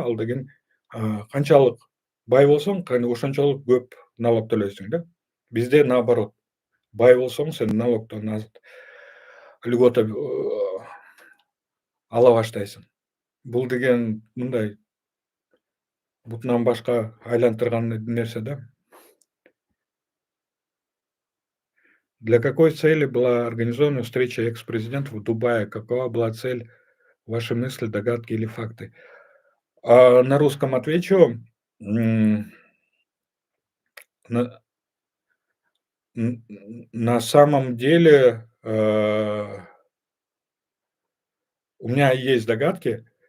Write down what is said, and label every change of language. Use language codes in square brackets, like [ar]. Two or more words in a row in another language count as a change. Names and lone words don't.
[ky] Ал деген, канчалык бай болсоң, ошончолук көп налог төлөйсүң да. Бизде наоборот, бай болсоң сен налогдон льгота ала баштайсың. Бул деген мындай бутунан башка айлантырган нерсе да. [ru] Для какой цели была организована встреча экс-президентов в Дубае? Какова была цель? Ваши мысли, догадки или факты? На русском отвечу. М, на на самом деле, у меня есть догадки.